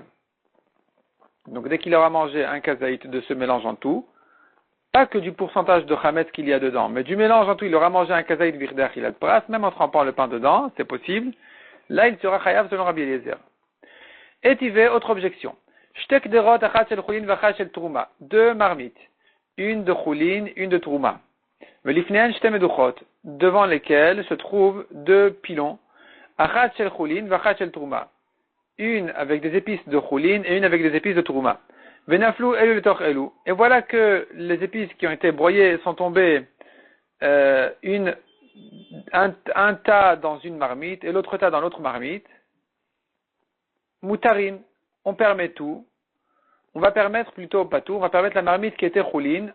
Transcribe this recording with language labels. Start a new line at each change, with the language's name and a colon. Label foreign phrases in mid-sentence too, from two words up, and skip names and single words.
French: Donc dès qu'il aura mangé un kazaït de ce mélange en tout, pas que du pourcentage de chametz qu'il y a dedans, mais du mélange en tout, il aura mangé un kazaït
Hebrew: בכדי אכילת פרס,
French: même en trempant le pain dedans, c'est possible, là il sera chayav selon Rabbi Eliezer. Et autre objection.
Hebrew: שתי קדרות אחת של חולין ואחת של תרומה.
French: 2 marmites. Une de chulin, une de truma.
Hebrew: ולפניהן שתי מדוכות.
French: Devant lesquelles se trouvent 2 pilons.
Hebrew: אחת של חולין ואחת של תרומה.
French: Une avec des épices de chulin et une avec des épices de truma.
Hebrew: ונפלו אלו לתוך אלו.
French: Et voilà que les épices qui ont été broyées sont tombées un tas dans une marmite et l'autre tas dans l'autre marmite. Moutarin, on permet tout. On va permettre plutôt pas tout. On va permettre la marmite qui était choulin.